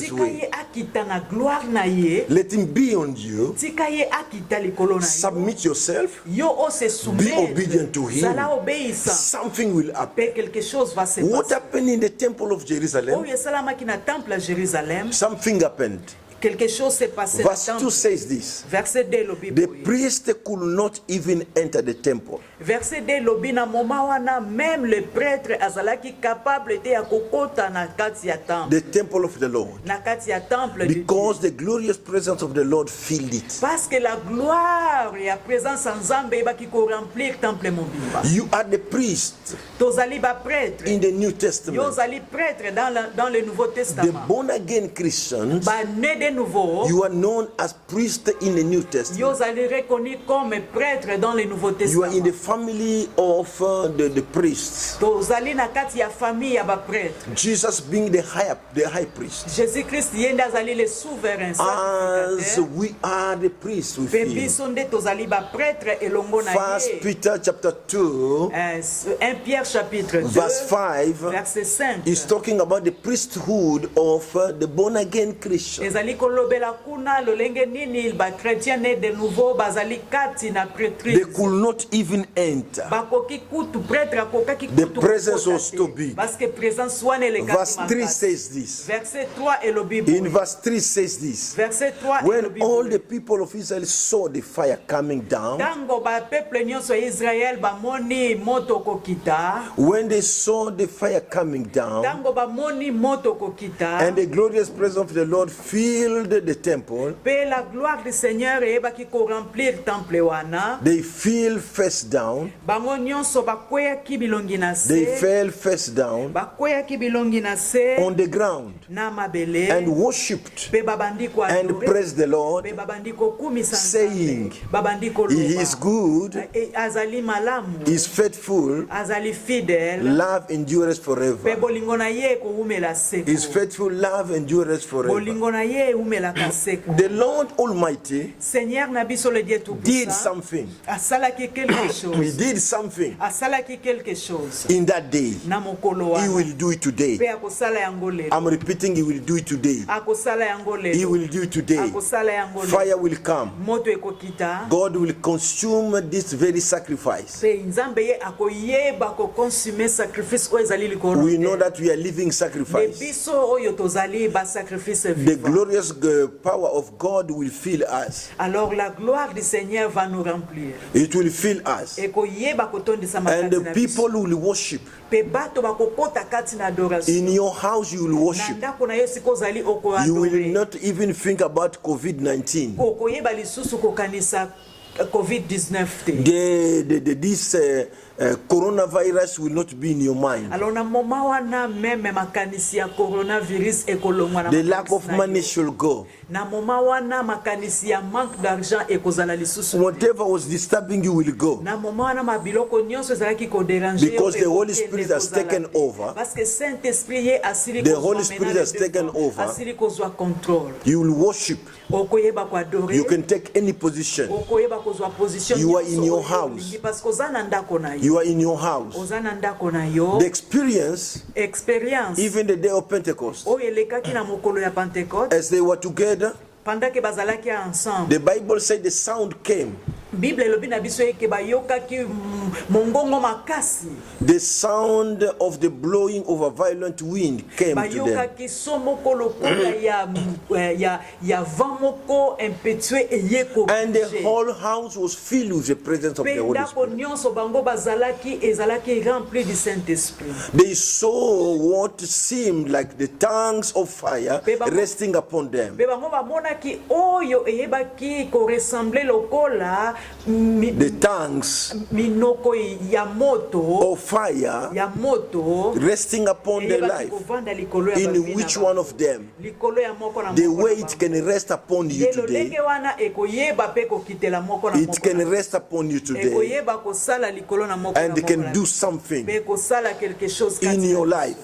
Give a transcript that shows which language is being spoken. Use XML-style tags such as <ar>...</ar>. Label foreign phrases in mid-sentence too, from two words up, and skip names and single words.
<ln>tika</ln> <en>way.</en> <ln>ye akita na gloire na ye,</ln> <en>Let Him be on you.</en> <ln>tika ye akita likolo na yo,</ln> <en>Submit yourself.</en> <ln>yo ose</ln> <en>Be obedient to Him.</en> <ln>zala obéissant,</ln> <en>Something will happen.</en> <fr>pe quelque chose va se</fr> <en>What</en> <fr>passer.</fr> <en>happened in the temple of Jerusalem?</en> <ln>oyo esalamaki na temple à Jérusalem,</ln> <en>Something happened.</en> <fr>quelque chose s'est passé na</fr> <en>Verse 2</en> <fr>temple.</fr> <en>says this.</en> <ln>Verset 2 lobi</ln> <en>The</en> <ln>boye.</ln> <en>priest could not even enter the temple</en> <ln>Verset 2 lobi na moma wana</ln> <fr>même le prêtre</fr> <ln>azalaki capable te ya kokota na kati ya temple,</ln> <en>the temple of the Lord,</en> <ln>na kati ya</ln> <fr>temple de Dieu.</fr> <en>because the glorious presence of the Lord filled it.</en> <fr>Parce que la gloire et la présence</fr> <ln>en Nzambe ebaki ko remplir temple mobimba.</ln> <en>You are the priest</en> <ln>Tozali ba prêtre.</ln> <en>in the New</en> <ln>Yo</ln> <en>Testament.</en> <fr>zali prêtre dans le Nouveau</fr> <en>The</en> <fr>Testament.</fr> <en>born again Christians,</en> <fr>Ba né de nouveau.</fr> <en>you are known as priest in the New</en> <ln>Yo</ln> <en>Testament.</en> <fr>zali reconnu comme prêtre dans le Nouveau</fr> <en>You are in the</en> <fr>Testament.</fr> <en>family of the priests.</en> <ln>Tozali na kati ya famille ya ba prêtre.</ln> <en>Jesus being the high priest.</en> <ln>Jésus-Christ yende azali</ln> <fr>le souverain</fr> <en>As</en> <fr>sacrificateur.</fr> <en>we are the priests with</en> <ln>Pe</ln> <en>him.</en> <ln>biso nde tozali ba prêtre elongo na</ln> <en>First</en> <ln>ye.</ln> <en>Peter chapter 2</en> <fr>1 Pierre chapitre 2</fr> <en>verse 5</en> <fr>verset 5.</fr> <en>is talking about the priesthood of the born again Christian.</en> <ln>ezali kolobela kuna lolenge nini ba</ln> <fr>chrétien né de nouveau</fr> <ln>bazali kati na</ln> <en>They</en> <fr>prêtrise.</fr> <en>could not even enter.</en> <ln>Bakoki kutu prêtre akokaki</ln> <en>The</en> <ln>kutu</ln> <en>presence</en> <ln>kokota</ln> <en>was</en> <ln>te.</ln> <en>too big.</en> <fr>Parce que présence</fr> <ln>wana elekaki</ln> <en>Verse 3</en> <ln>makasi.</ln> <en>says this.</en> <ln>Verset 3 elobi</ln> <en>In</en> <ln>boye.</ln> <en>verse 3 says this.</en> <ln>Verset 3</ln> <en>When</en> <ln>elobi</ln> <en>all</en> <ln>boye.</ln> <en>the people of Israel saw the fire coming down,</en> <ln>Tango ba peuple nyonso ya Israël bamoni moto kokita.</ln> <en>when they saw the fire coming down,</en> <ln>Tango bamoni moto kokita.</ln> <en>and the glorious presence of the Lord filled the temple,</en> <ln>Pe</ln> <fr>la gloire du Seigneur</fr> <ln>eyebaki</ln> <fr>ko remplir temple</fr> <ln>wana.</ln> <en>they fell face down.</en> <ln>Bango nyonso bakweyaki bilongi na</ln> <en>They</en> <ln>se.</ln> <en>fell face down</en> <ln>Bakweyaki bilongi na se.</ln> <en>on the ground</en> <ln>Na mabele.</ln> <en>and worshipped</en> <ln>Pe babandi ko</ln> <en>and</en> <ln>adore.</ln> <en>praised the Lord,</en> <ln>Pe babandi ko kumisa</ln> <en>saying,</en> <ln>Nzambe. Babandi ko</ln> <en>He</en> <ln>loba.</ln> <en>is good,</en> <ln>Azali malamu.</ln> <en>He is faithful,</en> <ln>Azali fidèle.</ln> <en>love endures</en> <ln>Pe</ln> <en>forever.</en> <ln>bolingo na ye ko umela seko.</ln> <en>His faithful love endures forever.</en> <ln>Bolingo na ye umela seko.</ln> <en>The Lord Almighty</en> <ln>Seigneur na biso</ln> <fr>le Dieu tout</fr> <en>did</en> <fr>puissant.</fr> <en>something.</en> <ln>Asalaki quelque</ln> <en>He</en> <fr>chose.</fr> <en>did something</en> <ln>Asalaki</ln> <fr>quelque chose.</fr> <en>in that day.</en> <ln>Na mokolo</ln> <en>He</en> <ln>wana.</ln> <en>will do it</en> <ln>Pe</ln> <en>today.</en> <ln>akosala yango lelo.</ln> <en>I'm repeating, He will do it today.</en> <ln>Akosala yango</ln> <en>He</en> <ln>lelo.</ln> <en>will do it today.</en> <ln>Akosala yango lelo.</ln> <en>Fire will come.</en> <ln>Moto ekokita.</ln> <en>God will consume this very sacrifice.</en> <ln>Pe nzambe ye akoyeba koconsume sacrifice oyo ezali likolo</ln> <en>We know</en> <ln>te.</ln> <en>that we are living</en> <fr>De sacrifice.</fr> <ln>biso oyo tozali ba sacrifice</ln> <en>The</en> <fr>vivant.</fr> <en>glorious power of God will fill us.</en> <fr>Alors la gloire du Seigneur va nous remplir.</fr> <en>It will fill us.</en> <ln>Ekoyeba kotondisa</ln> <en>And</en> <ln>makati</ln> <en>the</en> <ln>na</ln> <en>people</en> <ln>biso.</ln> <en>will worship.</en> <ln>Pe bato bakokota kati na adoration.</ln> <en>In your house, you will</en> <ln>Na</ln> <en>worship.</en> <ln>ndako na yo siko ozali</ln> <en>You will</en> <ln>okoadore.</ln> <en>not even think about COVID-19.</en> <ln>Okoyeba lisusu kokanisa COVID-19 te.</ln> <en>This coronavirus will not be in your mind.</en> <ln>Alors na moma wana meme makanisi ya coronavirus ekolongwa na</ln> <en>The lack</en> <ln>makanisi</ln> <en>of</en> <ln>na yo.</ln> <en>money shall go.</en> <ln>Na moma wana makanisi ya</ln> <fr>manque d'argent</fr> <ln>ekozala lisusu te.</ln> <en>Whatever was disturbing you will go.</en> <ln>Na moma wana mabiloko nyonso ezalaki kodéranger yo,</ln> <en>Because the Holy</en> <ln>ekokende</ln> <en>Spirit has</en> <ln>kozala</ln> <en>taken</en> <ln>te.</ln> <en>over.</en> <fr>Parce que</fr> <ln>Saint-Esprit ye asili</ln> <en>The</en> <ln>kozwa</ln> <en>Holy</en> <fr>maintenant</fr> <en>Spirit</en> <fr>le</fr> <en>has taken</en> <fr>devant.</fr> <en>over.</en> <ln>Asili kozwa contrôle.</ln> <en>You will worship.</en> <ln>Okoyeba koadore.</ln> <en>You can take any position.</en> <ln>Okoyeba kozwa position.</ln> <en>You are</en> <ln>nyonso</ln> <en>in your</en> <ln>oyo</ln> <en>house.</en> <ln>olingi,</ln> <fr>parce que</fr> <ln>oza na ndako na yo.</ln> <en>You are in your house.</en> <ln>Oza na ndako na yo.</ln> <en>The experience,</en> <fr>Expérience</fr> <en>even the day of Pentecost,</en> <ln>oyo elekaki na mokolo ya Pentecôte</ln> <en>as they were together,</en> <fr>pendant que bazalaki ensemble.</fr> <en>the Bible said the sound came</en> <ln>Bible elobi na biso eke bayokaki mongongo makasi.</ln> <en>The sound of the blowing of a violent wind came to them.</en> <ln>Bayokaki somoko lokola ya vent moko impétueux eyeko.</ln> <en>And the whole house was filled with the presence of the Holy Spirit.</en> <ln>Nyonso bango bazalaki ezalaki</ln> <fr>rempli du Saint-Esprit.</fr> <en>They saw what seemed like the tongues of fire resting upon them.</en> <ln>Be bango bamonaki oyo eyebaki ko ressembler lokola</ln> <en>The tongues</en> <ln>minoko ya moto</ln> <en>of fire</en> <ln>ya moto</ln> <en>resting upon their life. In which one of them? The way it can rest upon you today, it can rest upon you today, and can do something in your life.</en>